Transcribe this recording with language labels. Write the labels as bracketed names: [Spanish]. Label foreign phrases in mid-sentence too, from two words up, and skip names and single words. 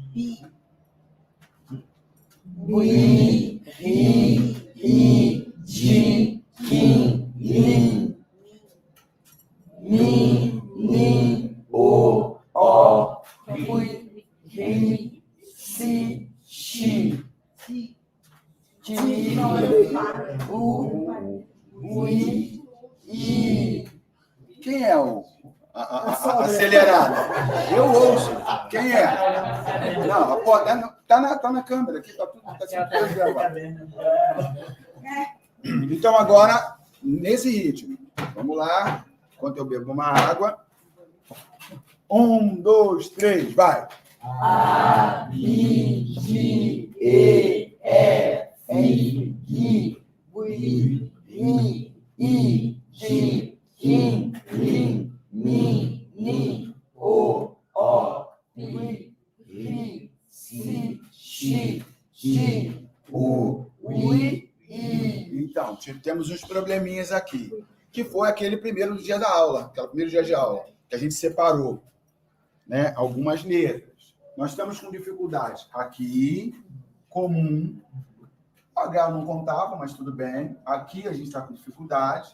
[Portuguese] Ui, I, I, G, Kim, Li, Mi, Ni, O, Ui, Ri, Si, Xi, Ti, U, Ui, I. Quem é a acelerada? Eu ouço. Quem é? Não, pô, tá na câmera aqui, tá tudo gravado. Então, agora, nesse ritmo, vamos lá. Enquanto eu bebo uma água. 1, 2, 3, vai. A, B, G, E, F, G, I, J, K, L, M, N, O, P, Q, C, X, G, U, I. Então, temos uns probleminhas aqui. Que foi aquele primeiro dia da aula, aquele primeiro dia de aula, que a gente separou, né, algumas letras. Nós estamos com dificuldade aqui, comum. H não contava, mas tudo bem. Aqui a gente está com dificuldade.